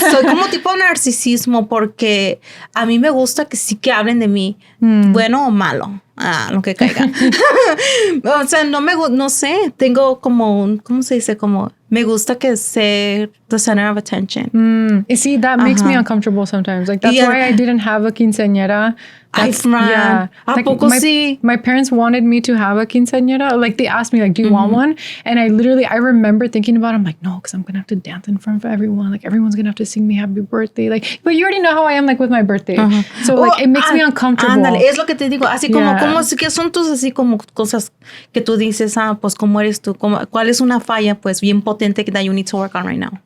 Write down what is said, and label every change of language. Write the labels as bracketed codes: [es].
[es] Soy como tipo narcisismo porque a mí me gusta que sí que hablen de mí, bueno o malo. Lo que caiga. O sea, no sé, tengo como ¿cómo se dice? Como me gusta que ser [en] the center of attention. You see, that makes me uncomfortable sometimes. Like that's why I didn't have a quinceañera. [es] Ay, Fran. [en] Yeah. [es] ¿A poco sí? [en] My parents wanted me to have a quinceañera. Like they asked me, like, do you want one? And I remember thinking about it. I'm like, no, because I'm going to have to dance in front of everyone. Like everyone's going to have to sing me happy birthday. Like, but you already know how I am like with my birthday. So like it makes me uncomfortable. [es] Ándale, es lo que te digo. Así como que son tus así como cosas que tú dices, pues cómo eres tú, cuál es una falla pues bien potente [en] that you need to work on right now.